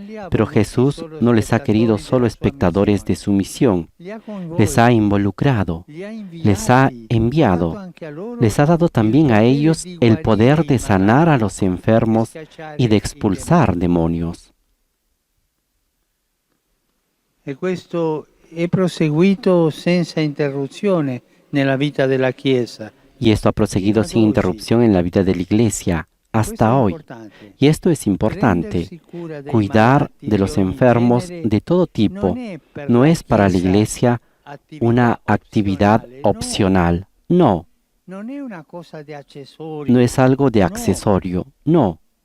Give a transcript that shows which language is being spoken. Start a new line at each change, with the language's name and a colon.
Spanish: Pero Jesús no les ha querido solo espectadores de su misión, les ha involucrado, les ha enviado, les ha dado también a ellos el poder de sanar a los enfermos y de expulsar demonios.
Italian: E questo è proseguito senza interruzione nella vita della Chiesa.
Spanish: Y esto ha proseguido sin interrupción en la vida de la Iglesia hasta hoy. Y esto es importante. Cuidar de los enfermos de todo tipo no es para la Iglesia una actividad opcional. No. No es algo de accesorio. No.